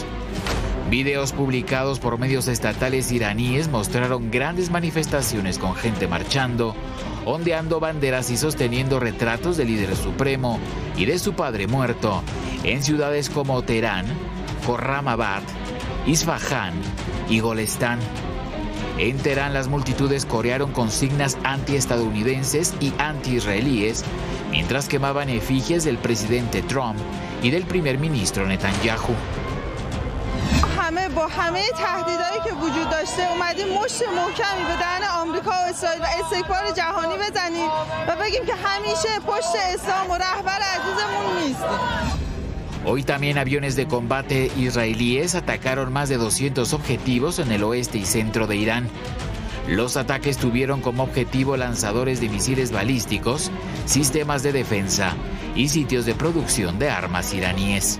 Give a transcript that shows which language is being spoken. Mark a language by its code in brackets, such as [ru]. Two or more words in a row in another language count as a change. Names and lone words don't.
[es] Videos publicados por medios estatales iraníes mostraron grandes manifestaciones con gente marchando, ondeando banderas y sosteniendo retratos del líder supremo y de su padre muerto en ciudades como Teherán, Khorramabad, Isfahán y Golestán. En Teherán, las multitudes corearon consignas antiestadounidenses y antiisraelíes, mientras quemaban efigies del presidente Trump y del primer ministro Netanyahu. [fa] همه با همه تهدیدایی که وجود داشته اومدیم مشت محکمی به دهن آمریکا و اسرائیل و استکبار جهانی بزنیم و بگیم که همیشه پشت اسلام و رهبر عزیزمون نیستیم. [es] Hoy también aviones de combate israelíes atacaron más de 200 objetivos en el oeste y centro de Irán. Los ataques tuvieron como objetivo lanzadores de misiles balísticos, sistemas de defensa y sitios de producción de armas iraníes.